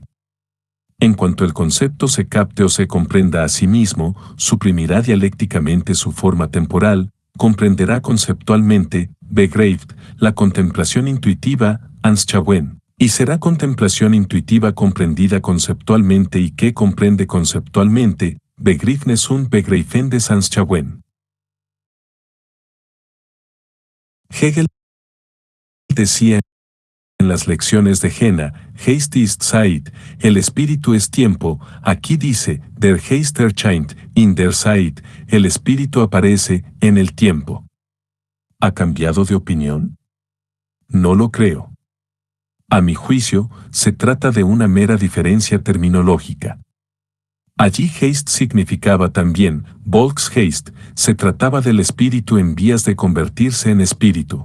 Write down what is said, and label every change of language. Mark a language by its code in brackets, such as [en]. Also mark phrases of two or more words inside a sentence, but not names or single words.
[es] En cuanto el concepto se capte o se comprenda a sí mismo, suprimirá dialécticamente su forma temporal, comprenderá conceptualmente, begreift, la contemplación intuitiva, Anschauung, y será contemplación intuitiva comprendida conceptualmente y que comprende conceptualmente, [de] Begriffnis und Begreifen des Anschauung. [es] Hegel decía en las lecciones de Jena, [de] Geist ist Zeit, [es] el espíritu es tiempo, aquí dice, [de] der Geist erscheint in der Zeit, [es] el espíritu aparece en el tiempo. ¿Ha cambiado de opinión? No lo creo. A mi juicio, se trata de una mera diferencia terminológica. Allí Geist significaba también, Volksgeist, se trataba del espíritu en vías de convertirse en espíritu.